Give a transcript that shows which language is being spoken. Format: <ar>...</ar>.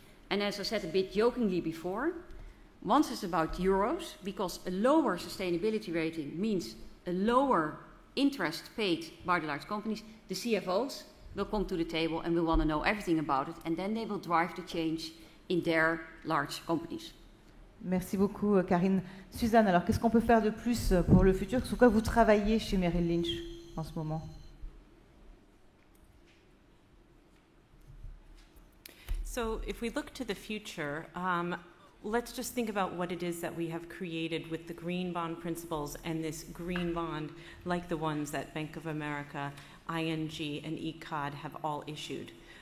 <en>And as I said a bit jokingly before, once it's about euros, because a lower sustainability rating means a lower interest paid by the large companies, the CFOs will come to the table and will want to know everything about it, and then they will drive the change in their large companies.</en> <fr>Merci beaucoup, Karine. Suzanne, alors qu'est-ce qu'on peut faire de plus pour le futur? Sur quoi vous travaillez chez Merrill Lynch en ce moment?</fr> <en>So if we look to the future, let's just think about what it is that we have created with the green bond principles and this green bond like the ones that Bank of America, ING, and ECOD have all issued.</en>